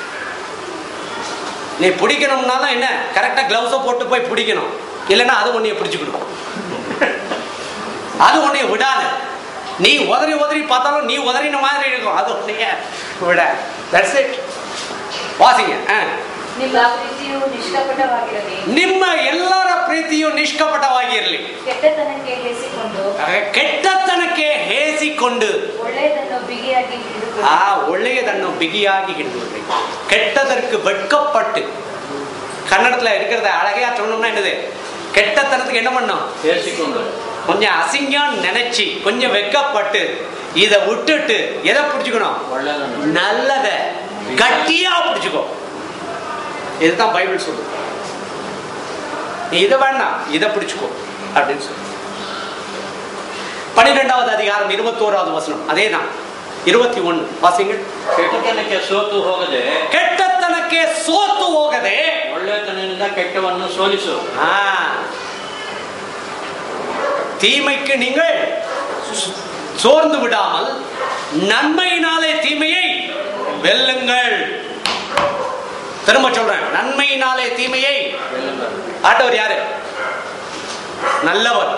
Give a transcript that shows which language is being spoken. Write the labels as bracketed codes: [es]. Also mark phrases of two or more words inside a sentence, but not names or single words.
[ta] நீ பிடிக்கணும்னாலும் என்ன, கரெக்டா கிளவுஸை போட்டு போய் பிடிக்கணும், இல்லைன்னா அது உன்னைய பிடிச்சுக்கணும், அது உன்னைய விடாது. நீ உதறி உதறி பார்த்தாலும் நீ உதறின மாதிரி இருக்கும், அது உன்னைய விட. [en] that's it. [ta] வாசிங்க. [kn] ನಿಮ್ಮ ಪ್ರೀತಿಯು ನಿಷ್ಕಪಟವಾಗಿರಲಿ. ನಿಮ್ಮ ಎಲ್ಲರ ಪ್ರೀತಿಯು ನಿಷ್ಕಪಟವಾಗಿರಲಿ. ಕೆಟ್ಟತನಕ್ಕೆ ಹೇಸಿಕೊಂಡು, ಕೆಟ್ಟತನಕ್ಕೆ ಹೇಸಿಕೊಂಡು ಒಳ್ಳೆಯದನ್ನು ಬಿಗಿಯಾಗಿ ಹಿಡಿದುಕೊಳ್ಳಿ. ಒಳ್ಳೆಯದನ್ನು ಬಿಗಿಯಾಗಿ ಹಿಡಿದುಕೊಳ್ಳಿ. [ta] கெட்டதற்கு வெட்கப்பட்டு, கன்னடத்துல இருக்கிறத அழகையா சொன்னோம்னா என்னது, கெட்டத்தனத்துக்கு என்ன பண்ணும், [kn] ಹೇಸಿಕೊಂಡು, [ta] கொஞ்சம் அசிங்கம் நினைச்சு கொஞ்சம் வெட்கப்பட்டு இதை விட்டுட்டு எதை பிடிச்சுக்கணும், நல்லத கட்டியா பிடிச்சுக்கோ. இதுதான் பைபிள் சொல்லு. நீ இதை வேண்டாம், இதை பிடிச்சுக்கோ அப்படின்னு சொல்லு. 12வது அதிகாரம் 21வது வசனம் அதேதான். 21 வாசிங்க. [kn] ಕೆಟ್ಟತನಕ್ಕೆ ಸೋತು ಹೋಗದೆ, ಕೆಟ್ಟತನಕ್ಕೆ ಸೋತು ಹೋಗದೆ ಒಳ್ಳೆತನದಿಂದ ಕೆಟ್ಟವನ್ನು ಸೋಲಿಸು. [ta] தீமைக்கு நீங்கள் சோர்ந்து விடாமல் நன்மையினாலே தீமையை வெல்லுங்கள். திரும்ப சொல்றேன், நன்மையினாலே தீமையை. ஆண்டவர் யாரு? நல்லவர்.